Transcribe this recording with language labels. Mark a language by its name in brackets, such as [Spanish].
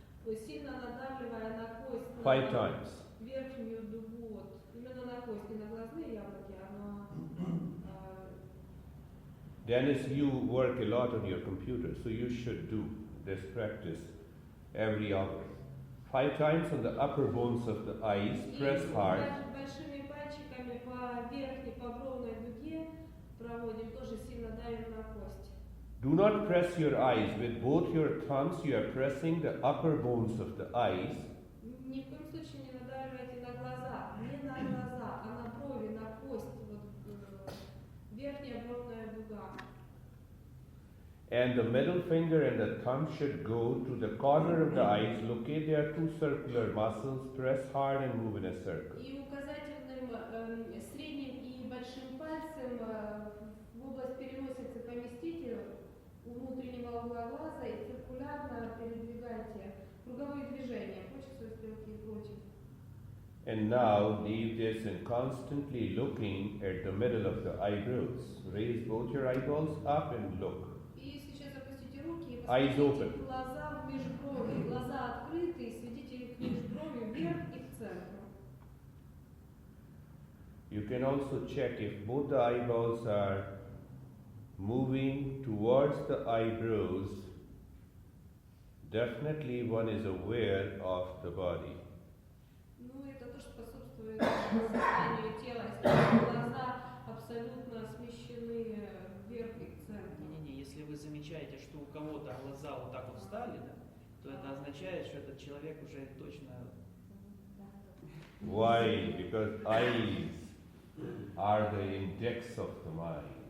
[Russian] То есть сильно надавливая на кость, на [English] 5 times. [Russian] верхнюю дугу, вот, именно на кость, не на глазные яблоки, а на [English] Dennis, you work a lot on your computer, so you should do this practice every hour. 5 times on the upper bones of the eyes, press hard. [Russian] Большими пальчиками по верхней, по бровной дуге проводим, тоже сильно давим на кость. [English] Do not press your eyes. With both your thumbs, you are pressing the upper bones of the eyes. [Russian] Ни в коем случае не надавливайте на глаза, не на глаза, а на брови, на кость, вот верхняя бровная дуга. [English] And the middle finger and the thumb should go to the corner of the eyes. Locate there are 2 circular muscles. Press hard and move in a circle. [Russian] И указательным, средним и большим пальцем в область переносицы поместите у внутреннего угла глаза и циркулярно передвигайте круговые движения по часовой стрелке и против. [English] And now leave this and constantly looking at the middle of the eyebrows. Raise both your eyeballs up and look. [Russian] И сейчас опустите руки и [English] Eyes [Russian] посмотрите [English] open. [Russian] в глаза в межброви. Глаза открыты, и сведите их в межброви вверх и к центру. [English] You can also check if both the eyeballs are moving towards the eyebrows. Definitely one is aware of the body. [Russian] Ну, это тоже способствует состоянию тела, если глаза абсолютно смещены вверх и к центру. Не-не-не, если вы замечаете, что у кого-то глаза вот так вот встали, да, то это означает, что этот человек уже точно... [English] Why? Because eyes are the index of the mind.